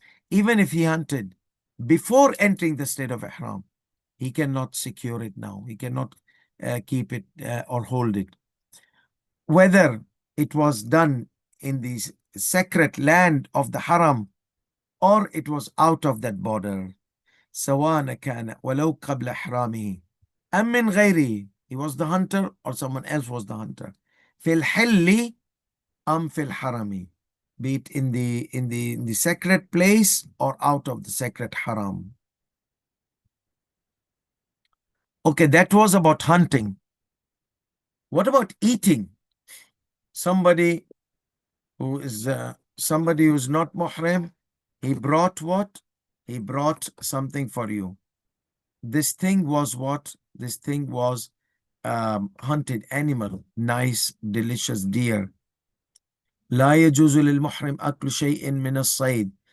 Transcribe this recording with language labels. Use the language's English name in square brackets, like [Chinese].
[English] Even if he hunted before entering the state of ihram, he cannot secure it now. He cannot keep it or hold it. Whether it was done in the sacred land of the haram or it was out of that border. [Arabic] سواء كان ولو قبل إحرامه أم من غيره. [English] He was the hunter or someone else was the hunter. [Arabic] في الحل أم في الحرم. [English] Be it in the sacred place or out of the sacred haram. Okay, that was about hunting. What about eating? Somebody who is not muhrim, he brought what? He brought something for you. This thing was what? This thing was hunted animal, nice, delicious deer. [Arabic] لا يجوز للمحرم أكل شيء من الصيد.